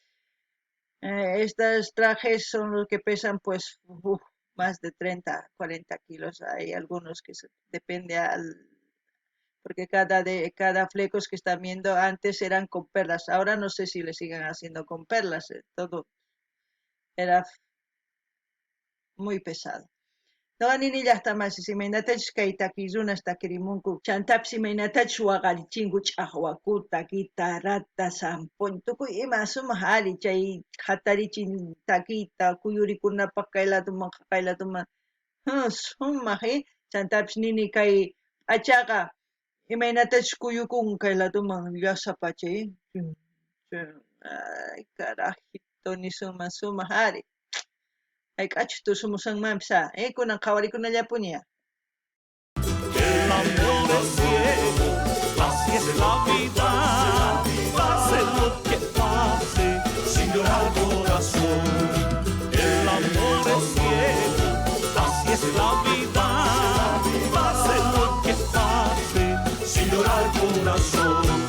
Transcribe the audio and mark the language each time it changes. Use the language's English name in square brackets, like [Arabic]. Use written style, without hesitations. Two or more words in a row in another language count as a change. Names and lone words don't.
[Spanish] Estos trajes son los que pesan pues más de 30, 40 kilos. Hay algunos que depende porque cada flecos que están viendo antes eran con perlas. Ahora no sé si le siguen haciendo con perlas. Todo era muy pesado. [Quechua] Noqanini llaqtamasi imaynatachus kay takiyrunas takirimunku chantapis imaynatachus waqarichinku ch'aqwakuta, guitarrata, sampuña, tukuy ima sumaq ali chay hatarichin takiyta kuyurikunapaq kay ladoman kay ladoman sumaq chantapis nini kay p'achaqa imaynatachus kuyukun kay ladoman llasapachay ay carajito ni sumaq ari. Ay k'achutu sumusanmanpis kunan qhawarikunallapuni. [Spanish] El amor es ciego, así es la vida, pase lo que pase, sin llorar corazón. El amor es ciego, así es la vida, pase lo que pase, sin llorar corazón.